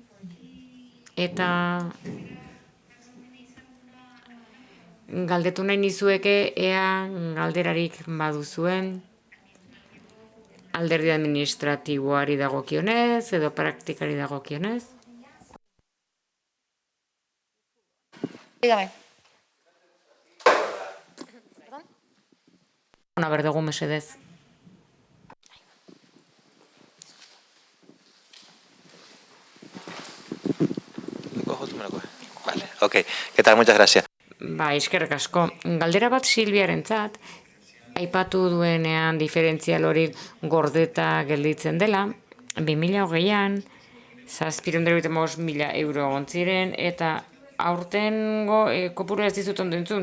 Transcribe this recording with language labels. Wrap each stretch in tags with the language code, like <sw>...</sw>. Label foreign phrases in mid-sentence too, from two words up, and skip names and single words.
<eu>Eta galdetu nahi nizueke ea galderarik baduzuen alderdi administratiboari dagokionez edo praktikari dagokionez.</eu> <es>Dígame. Ona berdugu mesedez. Vale, ok. ¿Qué tal? Muchas gracias.</es> <eu>Eskerrik asko. Galdera bat Silviarentzat, aipatu duenean diferentzial hori gordeta gelditzen dela, 2020an 775.000 euro gontziren, eta aurtengo kopuru ez dizut ondo entzun.</eu>